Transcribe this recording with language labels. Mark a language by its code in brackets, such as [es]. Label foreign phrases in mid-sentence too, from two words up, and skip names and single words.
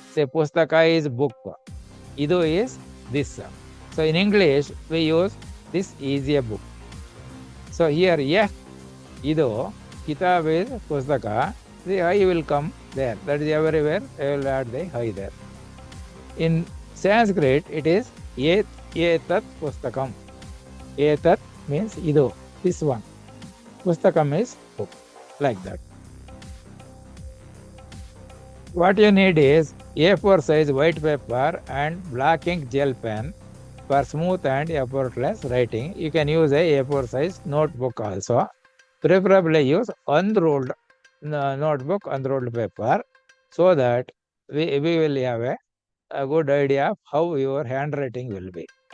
[en] Say pustaka is book, idu is this. So in English we use This is a book. So here F ido, kitab is pustaka, the I will come there. That is everywhere. I will add the I there. In Sanskrit, it is [sa] etat pustakam. [en] Etat means ido, this one. Pustakam is book, like that. What you need is A4 size white paper and black ink gel pen for smooth and effortless writing. You can use a A4 size notebook also. Preferably use unrolled notebook, unrolled paper, so that we will have a good idea of how your handwriting will be.